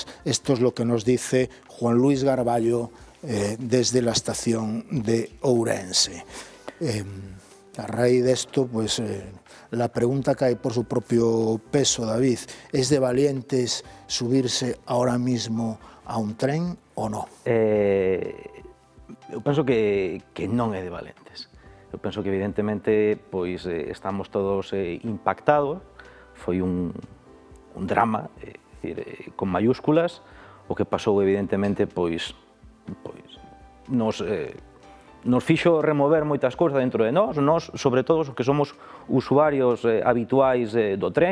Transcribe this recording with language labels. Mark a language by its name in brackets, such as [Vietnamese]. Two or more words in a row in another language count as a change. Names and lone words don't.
[Spanish] Esto es lo que nos dice Juan Luis Garballo desde la estación de Ourense. A raíz de esto, pues la pregunta cae por su propio peso, David. ¿Es de valientes subirse ahora mismo a un tren [Galician] ou non? Eu penso que non é de valentes. Eu penso que evidentemente pois estamos todos impactados. Foi un drama, [Spanish] con mayúsculas. [Galician] O que pasou evidentemente pois nos fixo remover moitas cousas dentro de nós, sobre todo os que somos usuarios habituais do tren.